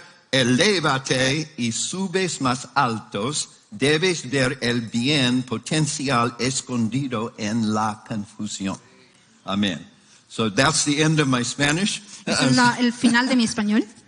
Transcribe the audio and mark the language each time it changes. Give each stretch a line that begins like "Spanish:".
Spanish: Elévate y subes más altos, debes ver el bien potencial escondido en la confusión. Amén.
English: So that's the end of my Spanish.
Spanish: Eso es el final de mi español.